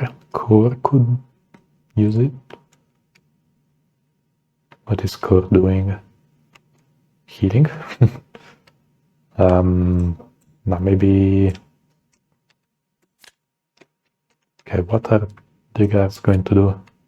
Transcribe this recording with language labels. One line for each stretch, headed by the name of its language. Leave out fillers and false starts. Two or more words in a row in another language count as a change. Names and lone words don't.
English: C.O.R.E could use it. What is C.O.R.E doing? Healing? Now maybe... Okay, what are the guys going to do?